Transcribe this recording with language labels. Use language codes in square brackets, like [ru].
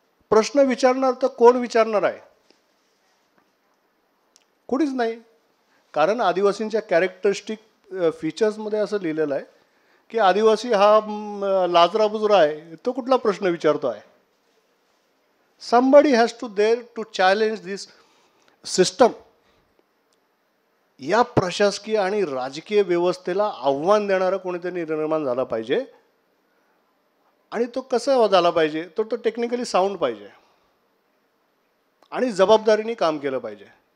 [mr] प्रश्न विचारणार तर कोण विचारणार आहे? कोणीच नाही. कारण आदिवासींच्या कॅरेक्टरिस्टिक फीचर्समध्ये असं लिहिलेलं आहे की आदिवासी हा लाजरा बुजरा आहे, तो कुठला प्रश्न विचारतो आहे? [en] somebody has to there to challenge this system. [mr] या प्रशासकीय आणि राजकीय व्यवस्थेला आव्हान देणारा कोणीतरी निर्माण झाला पाहिजे. आणि तो कसा झाला पाहिजे? तो टेक्निकली साऊंड पाहिजे आणि जबाबदारीने काम केलं पाहिजे.